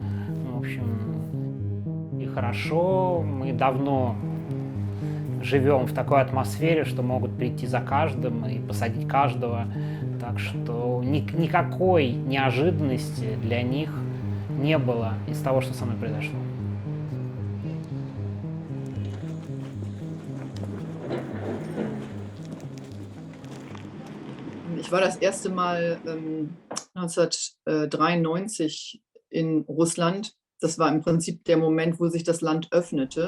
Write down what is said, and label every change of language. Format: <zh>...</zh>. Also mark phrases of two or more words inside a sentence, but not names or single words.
<ru>В общем, и хорошо. Мы давно живем в такой атмосфере, что могут прийти за каждым и посадить каждого. Так что никакой неожиданности для них не было из того, что со мной произошло.</ru> <de>Ich war das erste Mal 1993 in Russland. Das war im Prinzip der Moment, wo sich das Land öffnete.</de>